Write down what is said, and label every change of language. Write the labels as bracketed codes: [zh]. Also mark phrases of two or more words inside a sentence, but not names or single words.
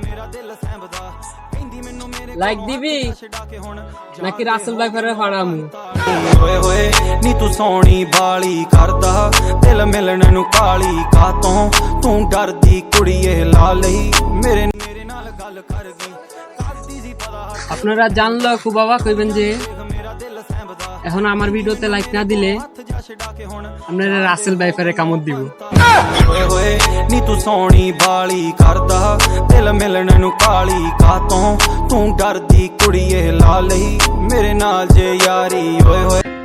[bn] লাইক দিবি নাকি রাসেল ভাই ফেরে ফাড়ামু [pa] ਹੋਏ ਹੋਏ ਨੀ ਤੂੰ ਸੋਹਣੀ ਬਾਲੀ ਕਰਦਾ ਦਿਲ ਮਿਲਣ ਨੂੰ ਕਾਲੀ ਕਾਤੋਂ ਤੂੰ ਡਰਦੀ ਕੁੜੀਏ ਲਾ ਲਈ ਮੇਰੇ ਨਾਲ ਗੱਲ ਕਰ ਗਈ ਕਰਦੀ ਸੀ ਪਤਾ [bn] আপনারা জানলো খুব বাবা কইবেন যে এখন আমার ভিডিওতে লাইক না দিলে আপনারা রাসেল ভাই ফেরে কামড় দিব [pa] ਹੋਏ ਹੋਏ ਨੀ ਤੂੰ ਸੋਹਣੀ ਬਾਲੀ ਕਰਦਾ ਦਿਲ ਮਿਲਣ ਨੂੰ ਕਾਲੀ ਕਾਤੋਂ ਤੂੰ ਡਰਦੀ ਕੁੜੀਏ ਲਾ ਲਈ ਮੇਰੇ ਨਾਲ ਜੇ ਯਾਰੀ ਹੋਏ ਹੋਏ